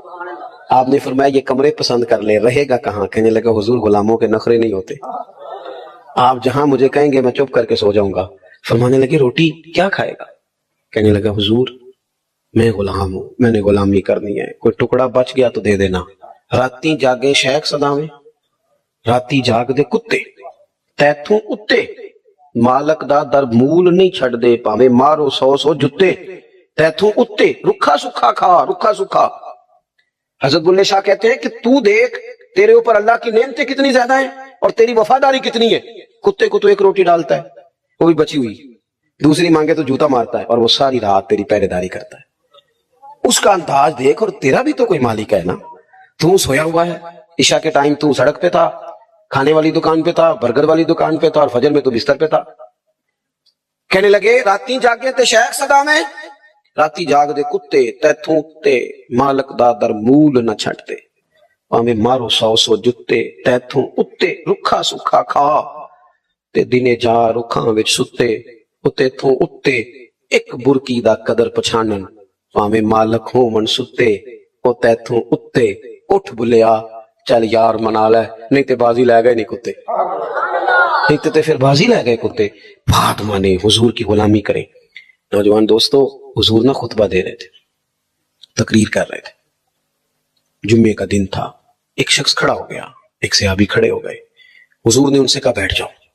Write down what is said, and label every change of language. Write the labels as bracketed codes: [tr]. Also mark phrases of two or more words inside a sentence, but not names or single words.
[ur] آپ نے فرمایا یہ کمرے پسند کر لے، رہے گا کہاں؟ کہنے لگا حضور غلاموں کے نخرے نہیں ہوتے، آپ جہاں مجھے کہیں گے میں چپ کر کے سو جاؤں گا۔ فرمانے لگے روٹی کیا کھائے گا؟ کہنے لگا حضور میں غلام ہوں، میں نے غلامی کرنی ہے، کوئی ٹکڑا بچ گیا تو دے دینا۔ [pa] راتی جاگے شیخ صداویں، راتی جاگ دے کتے تیتھوں اتے، مالک دا در مول نہیں چھڑ دے، پاویں مارو 100 جتے، تیتھوں اتے، رکھا سکھا کھا، رکھا سکھا۔ [ur] حضرت بلے شاہ کہتے ہیں کہ تو دیکھ تیرے اوپر اللہ کی نعمتیں کتنی زیادہ ہیں اور تیری وفاداری کتنی ہے۔ کتے کو تو ایک روٹی ڈالتا ہے وہ بھی بچی ہوئی، دوسری مانگے تو جوتا مارتا ہے، اور وہ ساری رات تیری پہرے داری کرتا ہے۔ اس کا انداز دیکھ، اور تیرا بھی تو کوئی مالک ہے نا، تو سویا ہوا ہے، عشاء کے ٹائم تو سڑک پہ تھا، کھانے والی دکان پہ تھا، برگر والی دکان پہ تھا، اور فجر میں تو بستر پہ تھا۔ کہنے لگے [pa] راتی جاگے تے شیخ صدا میں، راتی جاگ دے کتے تیتھوں تے، مالک دا در مول نہ چھٹتے، پاویں مارو 100 جتے، تیتھوں اتے، رکھا سکھا کھا، تے دنے جا رکھاں وچ ستے، تیتھوں اتے ایک برکی دا قدر پچھانن، پاویں مالک ہون ستے، او تیتھوں اتے اٹھ بلیا چل یار منا لے، نہیں تے بازی لے گئے نہیں کتے، نہیں تے پھر بازی لے گئے کتے۔ [ur] بات مانے، حضور کی غلامی کریں۔ نوجوان دوستو، حضور نہ خطبہ دے رہے تھے، تقریر کر رہے تھے، جمعے کا دن تھا، ایک شخص کھڑا ہو گیا، ایک صحابی کھڑے ہو گئے، حضور نے ان سے کہا بیٹھ جاؤ۔